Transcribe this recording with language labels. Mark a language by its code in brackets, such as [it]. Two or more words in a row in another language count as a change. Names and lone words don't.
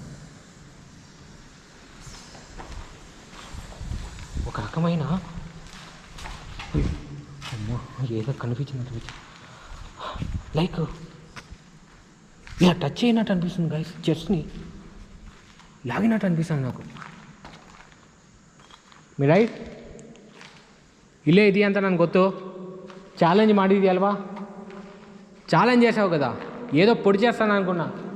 [te] ఒక రకమైన అమ్మో ఏదో కనిపించింది, లైక్ ఇలా టచ్ అయినట్టు అనిపిస్తుంది గైస్. చెస్ట్ని లాగినట్టు అనిపిస్తుంది నాకు. [kn] ಮಿರೈಟ್ ಇಲ್ಲೇ ಇದೆಯಾ ಅಂತ ನನಗೆ ಗೊತ್ತು. ಚಾಲೆಂಜ್ ಮಾಡಿದ್ಯಲ್ವಾ, [te] ಚಾಲೆಂಜ್ చేసావు కదా, ఏదో పొడి చేస్తాను అనుకున్నా.